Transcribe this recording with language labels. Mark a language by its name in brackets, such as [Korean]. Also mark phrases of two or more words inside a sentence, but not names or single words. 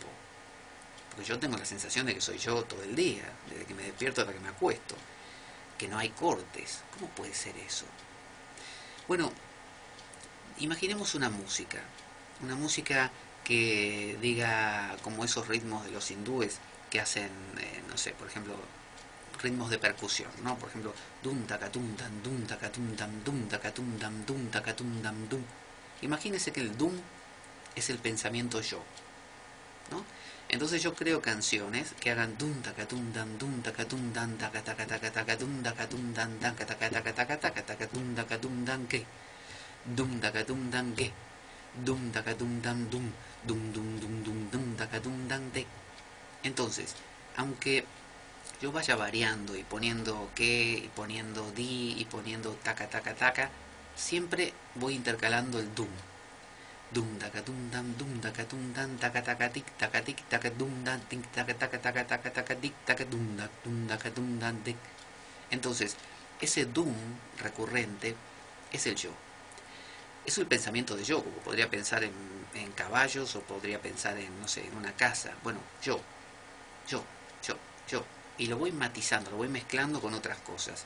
[Spanish] Porque yo tengo la sensación de que soy yo todo el día, desde que me despierto hasta que me acuesto, que no hay cortes. ¿Cómo puede ser eso? Bueno, imaginemos una música que diga, como esos ritmos de los hindúes que hacen, por ejemplo, ritmos de percusión, ¿no? Por ejemplo, dum tacatum dam dum tacatum dam dum tacatum dam dum tacatum dam dum. Imagínese que el dum es el pensamiento yo, ¿no? Entonces yo creo canciones que hagan dum tacatum dan taca taca taca taca dum tacatum dan taca taca taca taca taca taca dum tacatum dan que dum tacatum dan que dum tacatum dan dum dum dum dum dum dum tacatum dan de. Entonces, aunque yo vaya variando y poniendo que, y poniendo di, y poniendo taca taca taca, siempre voy intercalando el dum. Dum taca dum taca dan taca taca tic taca dum dan tic taca taca taca taca taca tic taca dum taca dum dan tic. Entonces, ese dum recurrente es el yo. Es el pensamiento de yo, como podría pensar en caballos, o podría pensar en, en una casa. Bueno, yo. Y lo voy matizando, lo voy mezclando con otras cosas.